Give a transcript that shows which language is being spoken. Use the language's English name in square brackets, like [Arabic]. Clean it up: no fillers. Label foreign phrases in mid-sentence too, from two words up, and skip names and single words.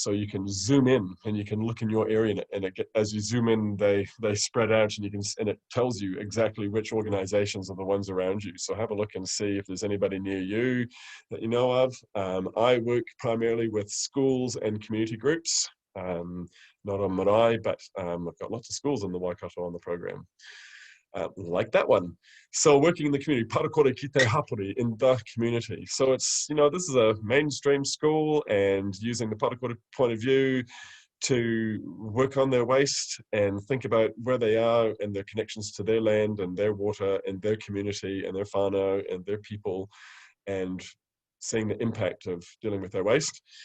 [English] So you can zoom in and you can look in your area, and as you zoom in, they spread out, and it tells you exactly which organizations are the ones around you. So have a look and see if there's anybody near you that you know of. I work primarily with schools and community groups, not on marae, but I've got lots of schools in the Waikato on the program. Like that one. So working in the community, [Māori] Pare Kore ki te hapori, [English] in the community. So it's, you know, this is a mainstream school, and using the Pare Kore point of view to work on their waste and think about where they are and their connections to their land and their water and their community and their whānau and their people, and seeing the impact of dealing with their waste.